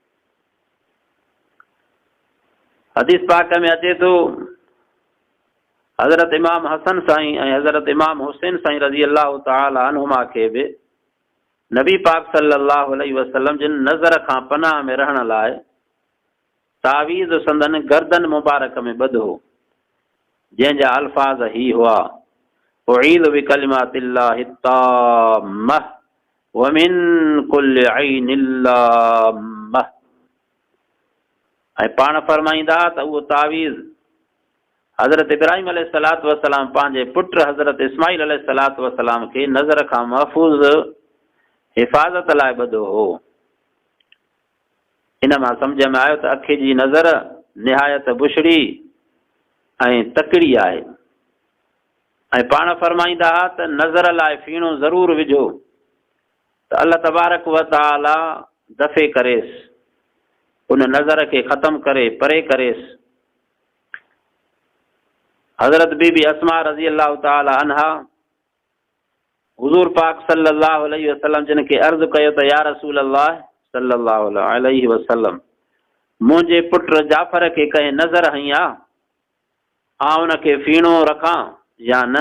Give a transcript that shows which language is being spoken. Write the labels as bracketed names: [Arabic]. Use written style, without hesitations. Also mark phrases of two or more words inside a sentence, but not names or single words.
[Sindhi] हदीस पाक में अचे थो हज़रत इमाम हसन साईं ऐं हज़रत इमाम हुसैन साईं [Arabic] رضي الله تعالى عنهما [Sindhi] खे बि नबी पाक [Arabic] صلى الله عليه وسلم [Sindhi] जिन नज़र खां पनाह में रहण लाइ तावीज़ संदन गर्दन मुबारक में ॿधो जंहिंजा अल्फाज़ ही हुआ [Arabic] أعيذ بكلمات الله التامة ومن كل عين لامة [Sindhi] ऐं पाण फरमाईंदा त उहो तावीज़ हज़रत इब्राहिम [Arabic] عليه الصلاة والسلام [Sindhi] पंहिंजे पुट हज़रत इस्माईल [Arabic] عليه الصلاة والسلام [Sindhi] खे नज़र खां महफ़ूज़ हिफ़ाज़त लाइ ॿधो हो इन मां सम्झ में आयो त अखि जी नज़र निहायत बुछड़ी ऐं तकड़ी आहे ऐं पाण फरमाईंदा हुआ त नज़र लाइ फीणो ज़रूरु विझो त [Arabic] الله تبارك وتعالى [Sindhi] दफ़े करेसि उन नज़र खे ख़तमु करे परे करेसि हज़रत बीबी अस्मा [Arabic] رضي الله تعالى عنها [Sindhi] हुज़ूर पाक [Arabic] صلى الله عليه وسلم [Sindhi] जिन खे अर्ज़ु कयो त [Arabic] يا رسول الله صلى الله عليه وسلم [Sindhi] मुंहिंजे पुट जाफ़र खे कंहिं नज़र हई आहे आउं उनखे फीणो रखां या न?